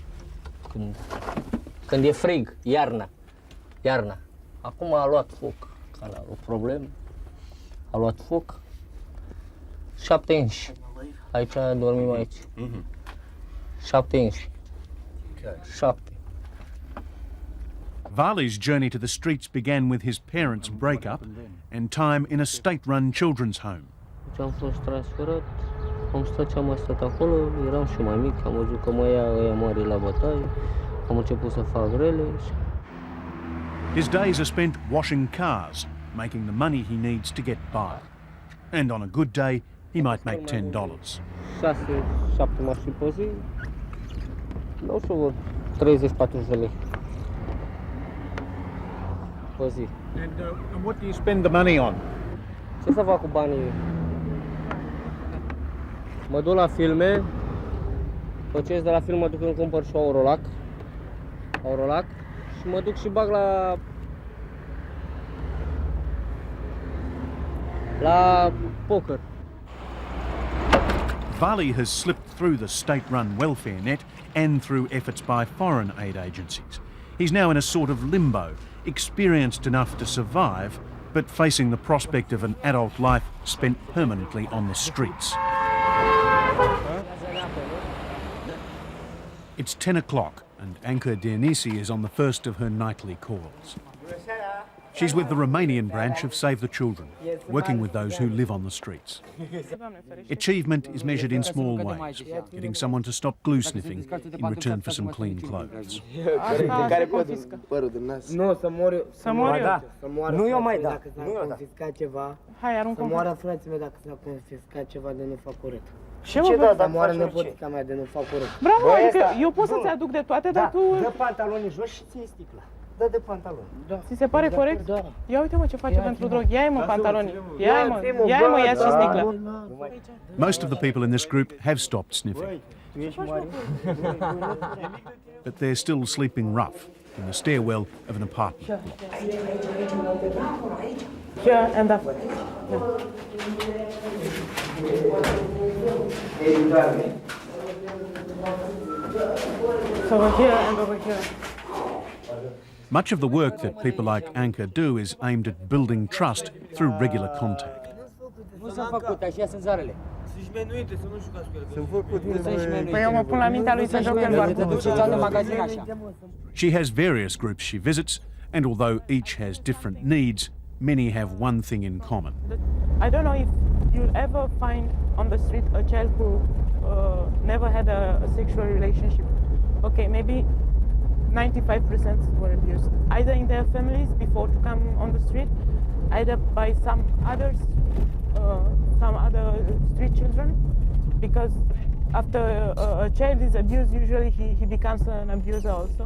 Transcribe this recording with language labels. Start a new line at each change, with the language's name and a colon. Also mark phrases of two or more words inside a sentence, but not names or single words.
Romanian: Când e frig, iarna. Acum a luat foc, că a avut probleme. A luat foc. 7 inși. Aici dormim aici. 7 inși. 7.
English: Vali's journey to the streets began with his parents' breakup and time in a state-run children's home.
Romanian: Am fost transferat, am mai stat acolo, eram și mai mic, am văzut că mă ia ăia mari la bătaie, am început să fac rele.
English: His days are spent washing cars, making the money he needs to get by. And on a good day, he might make $10.
Romanian: 6-7 mașini pe zi, nu știu, 30-40 de lei. Pe zi.
English: And what do you spend the money on?
Romanian: Ce să fac cu banii? Mă duc la filme, după ce ies de la film mă duc îmi cumpăr și Aurolac și mă duc și bag la poker.
English: Vali has slipped through the state-run welfare net and through efforts by foreign aid agencies. He's now in a sort of limbo, experienced enough to survive, but facing the prospect of an adult life spent permanently on the streets. It's 10 o'clock and Anca Dionese is on the first of her nightly calls. She's with the Romanian branch of Save the Children, working with those who live on the streets. Achievement is measured in small ways, getting someone to stop glue sniffing in return for some clean clothes.
Romanian: Nu, să mor eu. Să mor eu? Să moară nu eu mai da. Dacă s-a confiscat ceva. Hai, aruncă. Să moară frații mei dacă s-a confiscat ceva de nu fac urât. Ce mă, să moară nepotica mea de nu fac urât. Bravo, adică eu pot să-ți aduc de toate, dar tu... Dă pantalonii jos și ție sticla. Dă de pantaloni. Ți se pare corect? Da. Ia uite mă ce face pentru drog. Ia-i mă pantalonii. Ia-i mă, ia și sticla.
English: Most of the people in this group have stopped sniffing. But they're still sleeping rough in the stairwell of an apartment. Here and up. So over here and over here. Much of the work that people like Anca do is aimed at building trust through regular contact.
Romanian: Nu sunt făcute, așa sunt zarele. Sunt șmenuite, să nu jucați cu ele. Sunt făcute. Păi eu mă pun la mintea lui să joc el doar. Te duci în magazin așa.
English: She has various groups she visits, and although each has different needs, many have one thing in common. I don't know if you'll ever find on the street a child who never had a sexual relationship. Okay, maybe 95% were abused, either in their families before to come on the street, either by some other street children, because after a child is abused, usually he becomes an abuser also.